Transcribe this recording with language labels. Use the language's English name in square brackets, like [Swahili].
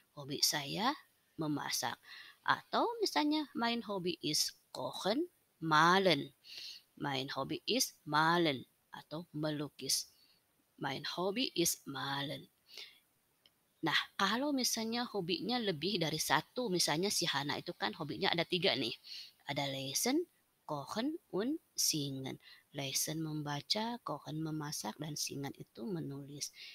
[Indonesian] Hobi saya memasak. Atau misalnya [German] mein Hobby is kochen, malen. Mein Hobby is malen [Indonesian] atau melukis. [German] Mein Hobby is malen. [Indonesian] Nah, kalau misalnya hobinya lebih dari satu, misalnya si Hana itu kan hobinya ada 3 nih. [German] Ada lesen, kochen, und singen. [Indonesian] Lesen membaca, kochen memasak, dan singen itu menulis.